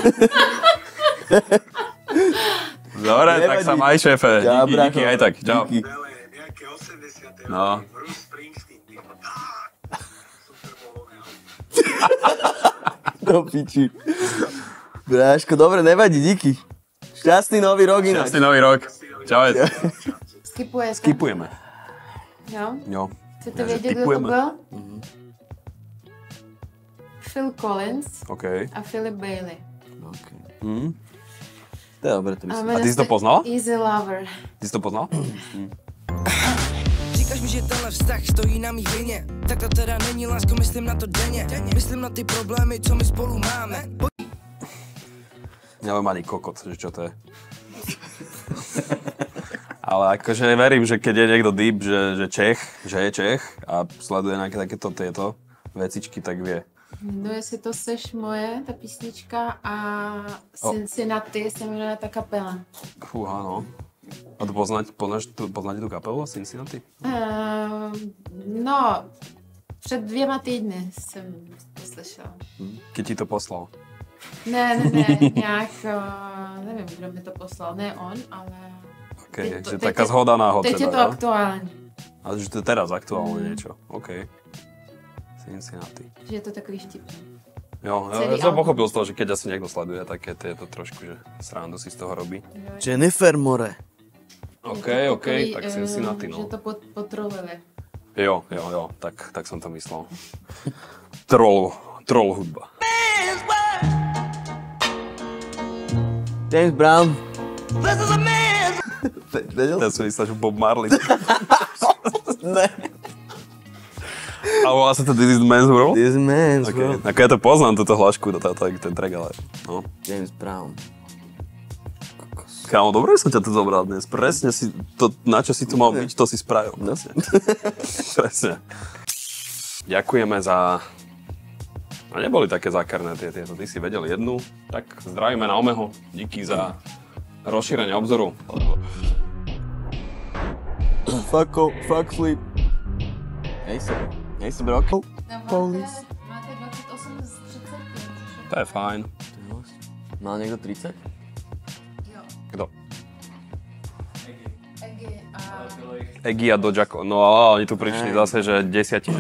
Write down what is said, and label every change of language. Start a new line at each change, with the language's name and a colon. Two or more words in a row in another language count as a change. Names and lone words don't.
Slovak: Dobre, tak sa maj, šéfe. Díky, aj tak. Čau. No. Do piči. Bráško, dobre, nevadí, díky. Šťastný nový rok ináč. Šťastný nový rok. Čau. Skipujeme.
Czech: Jo? Jo. Chcete vědět, kdo to byl? Phil Collins a Philip Bailey.
Slovak: To je dobré, to myslím. A ty si to poznal? Easy Lover. Ty si to poznal?
Czech: Říkáš mi, že tenhle vztah stojí na mý vině. Tak to teda není, lásko, myslím na to denně. Myslím na ty problémy, co my spolu máme.
Slovak: Neviem ani kokot, že čo to je. Ale akože verím, že keď je niekto deep, že je Čech a sleduje nejaké takéto tieto vecičky, tak vie.
Czech: No jestli to Seš moje, ta písnička a Cincinnati se jmenuje ta kapela.
Slovak: Fúha, no. A to poznáte tú kapelu Cincinnati?
Czech: No, před 2 týdny jsem to slyšela.
Slovak: Keď ti to poslal?
Czech: Ne, nějak, nevím, kdo mi to poslal, ne on, ale...
Slovak: OK, že taká zhoda náhod.
Czech: Teď je to aktuální.
Slovak: Ale že to je teraz aktuálne niečo, OK. Cincinnati.
Czech: Že je to takový vtipný.
Slovak: Jo, ja som pochopil z toho, že keď asi niekto sleduje, tak je to trošku, že srandu si z toho robí. Jennifer More. OK, tak Cincinnati, no. Že to potrolili. Jo, tak som to myslel. Troll hudba. James Brown. Ja som myslel, že Bob Marley.
Czech: Ne.
Slovak: A volá sa to This is the Man's World? This is the Man's World. Ako ja to poznám, túto hlášku, ten track, ale... No. James Brown. Kámo, dobre som ťa tu zobral dnes. Presne si to, na čo si tu mal byť, to si spravil. Presne. Ďakujeme za... A neboli také zákerné tieto. Ty si vedel jednu. Tak zdravíme na Omeho. Díky za rozšírenie obzoru.
English: Fuck sleep.
Slovak: Hej si broko. Police. Máte 28 z 35. To je fajn. Mal niekto 30? Jo. Kto? Egi Egi a... a Dojako. No ale oni tu prišli zase, že 10, že?